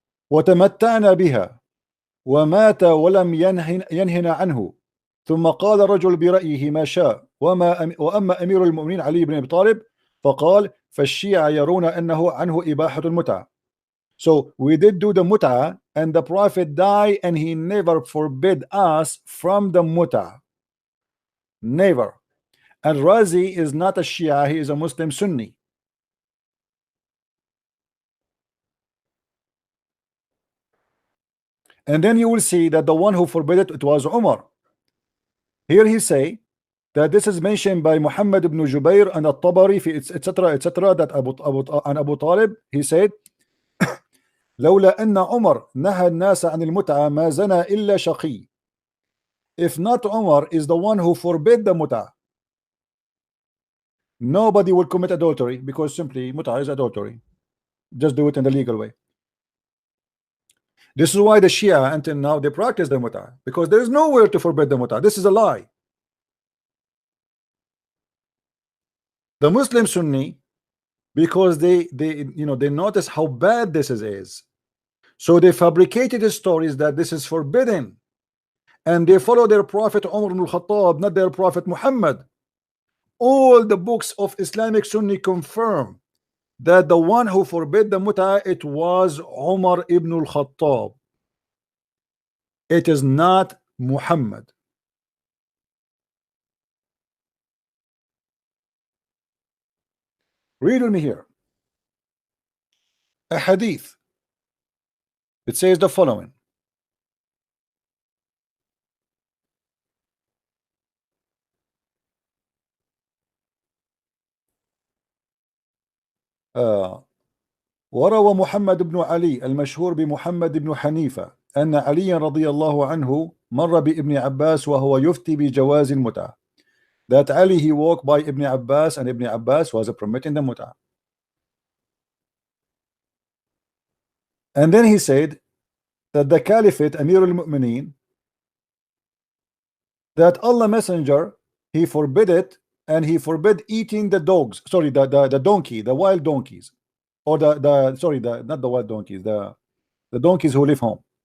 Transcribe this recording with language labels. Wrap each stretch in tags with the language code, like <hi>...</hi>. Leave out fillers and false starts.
<ar>وتمتعنا بها ومات ولم ينهنا عنه ثم قال رجل برأيه ما شاء وأما أمير المؤمنين علي بن أبي طالب فقال فالشيعة يرون أنه عنه إباحة المتعة.</ar> <en>So we did do the mut'ah and the Prophet died and he never forbid us from the mut'ah. Never. And Razi is not a Shia, he is a Muslim Sunni. And then you will see that the one who forbid it was Umar. Here he say that this is mentioned by Muhammad ibn Jubair and at-Tabari, etc. that Abu Talib, he said,</en> <ar>لولا أن عمر نهى الناس عن المتعة ما زنى إلا شقي.</ar> <en>If not Umar is the one who forbid the mut'ah, nobody will commit adultery, because simply mut'ah is adultery. Just do it in the legal way. This is why the Shia until now they practice the mut'ah, because there is nowhere to forbid the mut'ah. This is a lie. The Muslim Sunni, because they notice how bad this is, so they fabricated the stories that this is forbidden, and they follow their prophet Umar ibn al-Khattab, not their prophet Muhammad. All the books of Islamic Sunni confirm that the one who forbid the mut'ah, it was Umar ibn al-Khattab. It is not Muhammad. Read with me here a hadith. It says the following:</en> <ar>وروى محمد بن علي المشهور بمحمد بن حنيفة أن علي رضي الله عنه مر بابن عباس وهو يفتي بجواز المتعة.</ar> <en>That Ali, he walked by Ibn Abbas, and Ibn Abbas was permitting the mut'ah. And then he said that the Caliphate, Amir al-Mu'mineen, that Allah Messenger, he forbid it, and he forbid eating the dogs, sorry, the donkey, the wild donkeys, or not the wild donkeys, the donkeys who live home.</en>